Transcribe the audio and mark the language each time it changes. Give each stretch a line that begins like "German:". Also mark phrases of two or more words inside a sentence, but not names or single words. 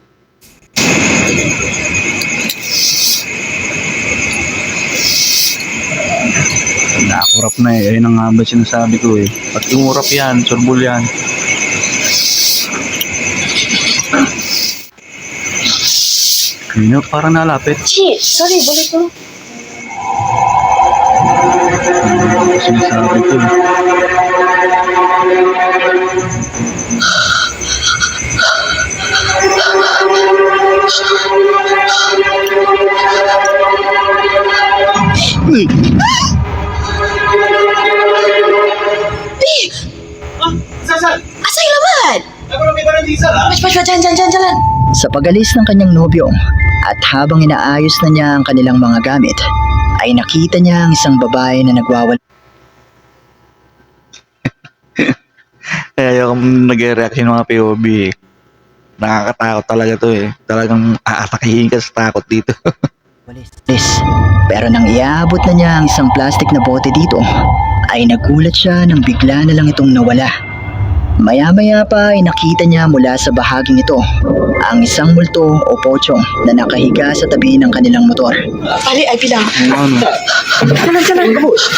Filipino: Nakurap na eh. Ayun ang nga ba sinasabi ko eh. Pag umurap yan, surbol yan. Ayun, parang nalapit.
Malay: Cik, sorry, boleh tu?
Filipino: Sinasabi ko eh. Uy!
Malay: Asal lambat? Cepat, jalan.
Filipino: Sa pag-alis ng kanyang nobyo at habang inaayos na niya ang kanilang mga gamit, ay nakita niya ang isang babae na nagwawala. Kaya yung nag-react yung mga POV eh. Nakakatakot talaga to eh. Talagang aatakihin ka sa takot dito. Pero nang iaabot na niya ang isang plastic na bote dito, ay nagulat siya nang bigla na lang itong nawala. Maya-maya pa ay nakita niya mula sa bahaging ito ang isang multo o pochong na nakahiga sa tabi ng kanilang motor. Balik, I bilang. Ano?
Malay: Jalan, kabut.